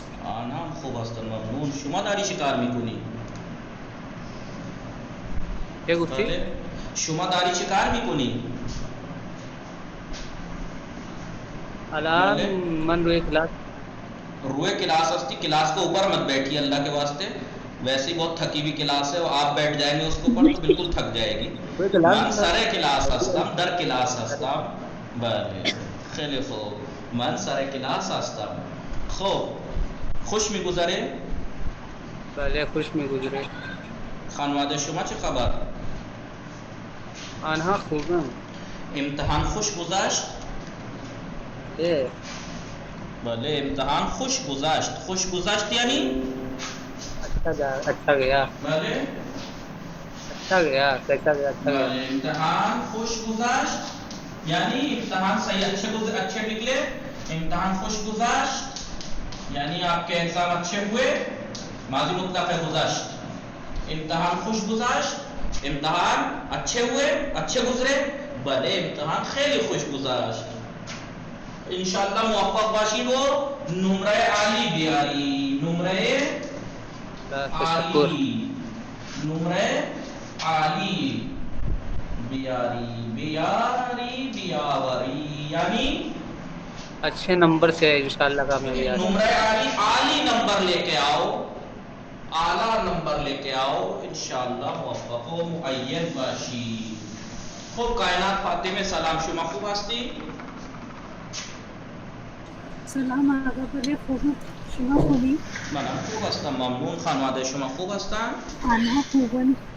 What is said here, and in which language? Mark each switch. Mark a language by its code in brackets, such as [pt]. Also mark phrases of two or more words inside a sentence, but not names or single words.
[fa] آنها خوب هستن ممنون. شما داری چه کار میکنی؟ چه گفتی؟ بله شما داری چه کار میکنی؟ الان من روی کلاس ہستی. [ur] کلاس کے اوپر مت بیٹھیے اللہ کے واسطے. ویسے ہی بہت تھکی ہوئی کلاس ہے. آپ بیٹھ جائیں گے اس کے اوپر تو بالکل تھک جائے گی. [fa] من سر کلاس هستم، در کلاس هستم. بله خیلی خوب. من سر کلاس هستم. خب خوش میگذره؟ بله خوش میگذره. خانواده شما چه خبر؟ آنها خوبن. امتحان خوش گذشت؟ بله امتحان خوش گذشت. خوش گذشت یعنی؟ [ur] اچھا گیا. [fa] بله [ur] اچھا گیا. کیسا گیا؟ اچھا گیا. [fa] بله امتحان خوش گذشت [ur] یعنی امتحان صحیح اچھے نکلے. [fa] امتحان خوش گذشت [ur] یعنی آپ کے ایگزام اچھے ہوئے. ماضی مطلق ہے گذشت. [fa] امتحان خوش گذشت، [ur] امتحان اچھے ہوئے، اچھے گزرے. [fa] بله امتحان خیلی خوش گذشت. [ar] انشاءاللہ [fa] موفق باشید و نمره عالی بیاری. نمره عالی. بیاری بیاری بیاوری یعنی [ur] اچھے نمبر سے [ar] انشاءاللہ [ur] کامیابی [fa] نمرہ عالی [ur] نمبر لے کے آؤ، اعلیٰ نمبر لے کے آؤ، [ar] انشاءاللہ [fa] موفق و معین باشی. خوب کائنات فاطمه سلام شما خوب هستی؟ سلام آقا بله خوبی شما خوبی؟ منم خوب هستم ممنون. خانواده شما خوب هستن؟ آنها خوبن خوش